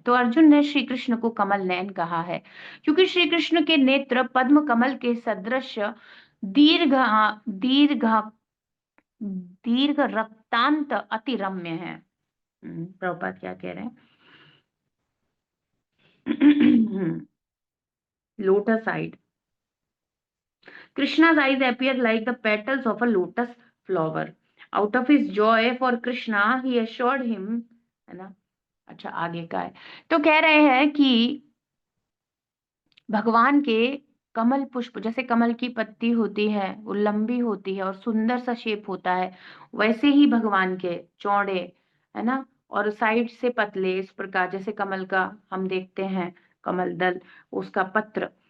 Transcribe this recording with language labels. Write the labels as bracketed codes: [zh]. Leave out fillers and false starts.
[hi] तो अर्जुन ने श्री कृष्ण को कमल नयन कहा है, क्योंकि श्री कृष्ण के नेत्र पद्म कमल के सदृश दीर्घ दीर्घ दीर्घ रक्तांत अति रम्य है। प्रभुपाद क्या कह रहे हैं? [en] Lotus eyed, Krishna's eyes appear like the petals of a lotus flower. Out of his joy for Krishna, he assured him, [hi] है ना। अच्छा, आगे का है। तो कह रहे हैं कि भगवान के कमल पुष्प, जैसे कमल की पत्ती होती है वो लंबी होती है और सुंदर सा शेप होता है, वैसे ही भगवान के चौड़े, है ना, और साइड से पतले, इस प्रकार जैसे कमल का हम देखते हैं कमल दल, उसका पत्र।